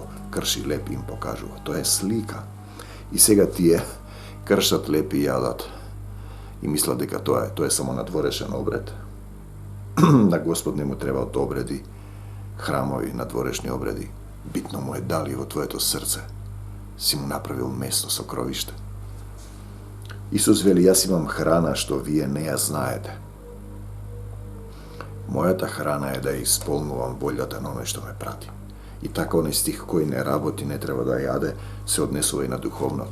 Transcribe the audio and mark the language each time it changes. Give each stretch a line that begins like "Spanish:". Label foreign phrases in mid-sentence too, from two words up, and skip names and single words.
Macedonian: Крши леп им покажува. Тоа е слика. И сега тие кршат леп и јадат. И мислат дека тоа е само надворешен обред. На Господ не му требаат обреди, храмови, надворешни обреди. Битно му е дали во твоето срце си му направил место со кровиште. Исус вели, јас имам храна што вие не ја знаете. Мојата храна е да исполнувам волјата на оној што ме прати. И така оној стих кој не работи, не треба да јаде, се однесува и на духовното.